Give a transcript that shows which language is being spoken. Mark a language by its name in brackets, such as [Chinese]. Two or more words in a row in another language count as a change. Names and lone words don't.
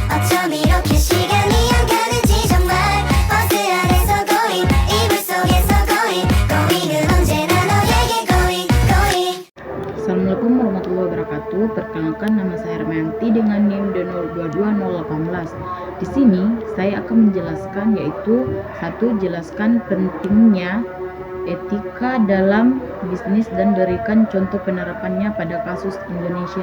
[Korean] 좀 이렇게 시간이 안 가는지 정말 버스 안에서 고잉 이불 속에서 고잉 고잉은 언제나 너에게 [English] going going. [Arabic] السلام عليكم ورحمة الله وبركاته. [Indonesian] Perkenalkan, nama saya Remayanti dengan NIM D022018. Di sini saya akan menjelaskan, yaitu satu, jelaskan pentingnya etika dalam bisnis dan berikan contoh penerapannya pada kasus Indonesia.